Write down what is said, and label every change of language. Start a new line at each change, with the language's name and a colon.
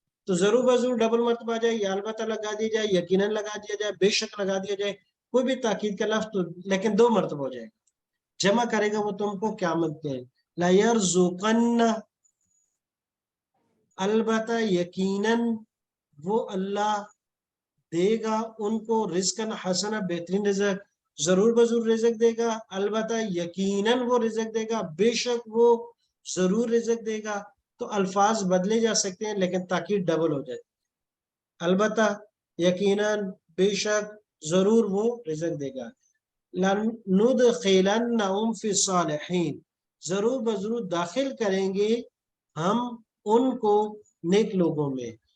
Urdu: تو ضرور بضرور ڈبل مرتبہ جائے، یا البتہ لگا دیا جائے، یقیناً لگا دیا جائے، بے شک لگا دیا جائے، کوئی بھی تاکید کا لفظ تو لیکن 2 مرتبہ ہو جائے گا. جمع کرے گا وہ تم کو قیامت کے.
Arabic: لا یرزقن،
Urdu: البتہ یقیناً وہ اللہ دے گا ان کو
Arabic: رزقاً حسنا،
Urdu: بہترین رزق. ضرور بضرور رزق دے گا، البتہ یقیناً وہ رزق دے گا، بے شک وہ ضرور رزق دے گا. تو الفاظ بدلے جا سکتے ہیں لیکن تاکید ڈبل ہو جائے. البتہ، یقیناً، بے شک، ضرور وہ رزق دے گا.
Arabic: لَنُدْخِلَنَّهُمْ فِي الصَّالِحِينَ،
Urdu: ضرور بضرور داخل کریں گے ہم ان کو نیک لوگوں میں.